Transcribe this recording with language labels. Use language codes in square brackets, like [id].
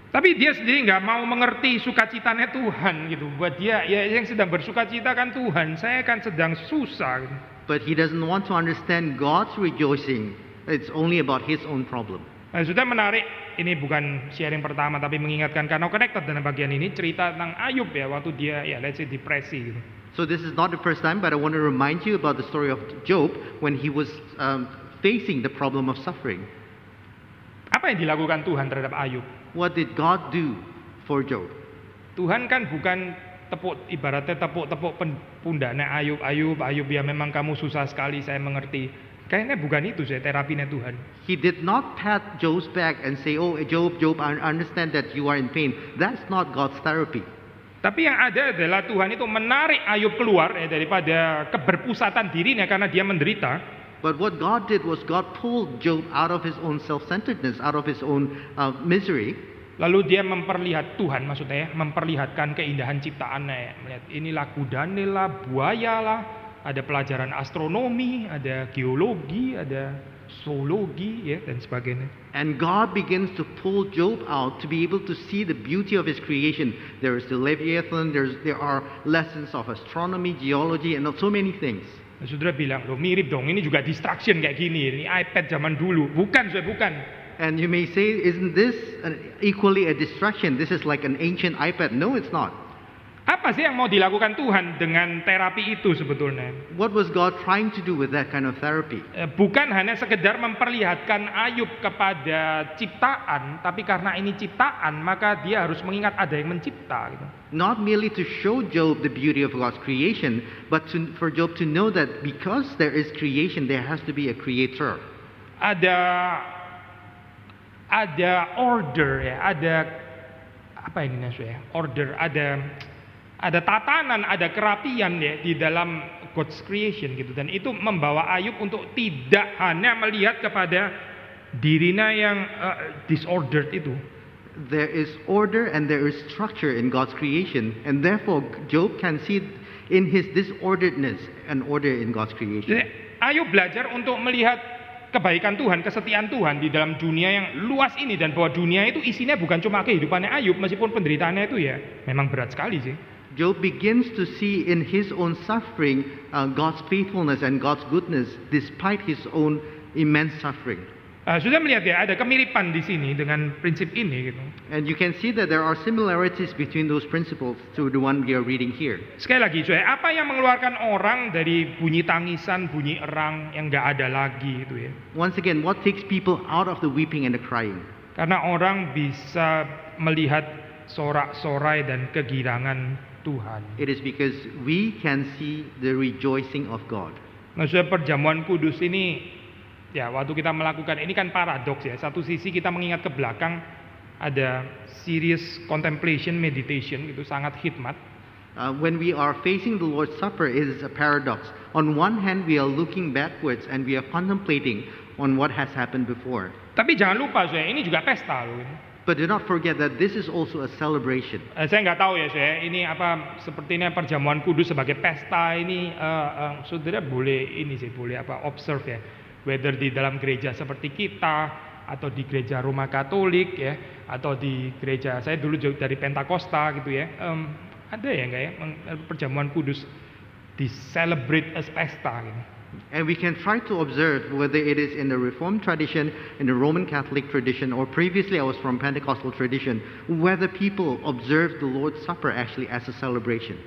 [id] Tapi dia sendiri nggak mau mengerti sukacitanya Tuhan gitu. Buat dia ya yang sedang bersukacita kan Tuhan, saya kan sedang susah gitu. [en] But he doesn't want to understand God's rejoicing. It's only about his own problem. [id] Nah, sudah menarik, ini bukan sharing pertama tapi mengingatkan karena connected dengan bagian ini, cerita tentang Ayub ya waktu dia ya [en] let's say [id] depresi gitu. [en] So this is not the first time, but I want to remind you about the story of Job when he was facing the problem of suffering. [id] Apa yang dilakukan Tuhan terhadap Ayub? [en] What did God do for Job? [id] Tuhan kan bukan ibaratnya tepuk pundaknya Ayub ya memang kamu susah sekali, saya mengerti. Kayaknya bukan itu saya terapinya Tuhan. [en] He did not pat Job's back and say, "Oh, Job, I understand that you are in pain." That's not God's therapy. [id] Tapi yang ada adalah Tuhan itu menarik Ayub keluar ya, daripada keberpusatan dirinya karena dia menderita. [en] But what God did was God pulled Job out of his own self-centeredness, out of his own misery. [id] Lalu dia memperlihatkan keindahan ciptaannya ya. Melihat inilah kudane lah, buaya lah, ada pelajaran astronomi, ada geologi, ada zoologi ya dan sebagainya. [en] And God begins to pull Job out to be able to see the beauty of his creation. There is the Leviathan, there are lessons of astronomy, geology, and so many things. [id] Nah, saudara bilang, loh mirip dong, ini juga distraction kayak gini, ini iPad zaman dulu. Bukan. [en] And you may say, isn't this equally a distraction? This is like an ancient iPad. No, it's not. [id] Apa sih yang mau dilakukan Tuhan dengan terapi itu sebetulnya? [en] What was God trying to do with that kind of therapy? [id] Bukan hanya sekedar memperlihatkan Ayub kepada ciptaan, tapi karena ini ciptaan, maka dia harus mengingat ada yang mencipta. Gitu. [en] Not merely to show Job the beauty of God's creation, but for Job to know that because there is creation, there has to be a creator. [id] Ada order ya, ada apa ini maksudnya? Order, ada tatanan, ada kerapian ya di dalam [en] God's creation [id] gitu, dan itu membawa Ayub untuk tidak hanya melihat kepada dirinya yang disordered itu. [en] There is order and there is structure in God's creation, and therefore Job can see in his disorderedness an order in God's creation. [id] Jadi, Ayub belajar untuk melihat kebaikan Tuhan, kesetiaan Tuhan di dalam dunia yang luas ini, dan bahwa dunia itu isinya bukan cuma kehidupannya Ayub, meskipun penderitaannya itu ya memang berat sekali sih. [en] Job begins to see in his own suffering God's faithfulness and God's goodness despite his own immense suffering. [id] Sudah melihat ya, ada kemiripan di sini dengan prinsip ini gitu. [en] And you can see that there are similarities between those principles to the one we are reading here. [id] Sekali lagi, apa yang mengeluarkan orang dari bunyi tangisan, bunyi erang yang nggak ada lagi itu ya. [en] Once again, what takes people out of the weeping and the crying? [id] Karena orang bisa melihat sorak-sorai dan kegirangan Tuhan. [en] It is because we can see the rejoicing of God. [id] Maksudnya perjamuan kudus ini, ya waktu kita melakukan ini kan paradoks ya. Satu sisi kita mengingat ke belakang, ada [en] serious contemplation, meditation, [id] itu sangat hikmat. [en] When we are facing the Lord's Supper, it is a paradox. On one hand, we are looking backwards and we are contemplating on what has happened before. [id] Tapi jangan lupa, ini juga pesta loh. [en] But do not forget that this is also a celebration. [id] Saya nggak tahu ya, ini apa sepertinya perjamuan kudus sebagai pesta ini, saudara boleh ini sih, boleh observe ya, whether di dalam gereja seperti kita atau di gereja Roma Katolik ya, atau di gereja saya dulu dari Pentakosta gitu ya, ada ya nggak ya perjamuan kudus di celebrate as pesta gitu. [en] And we can try to observe whether it is in the Reformed tradition, in the Roman Catholic tradition, or previously I was from Pentecostal tradition, whether people observe the Lord's Supper actually as a celebration.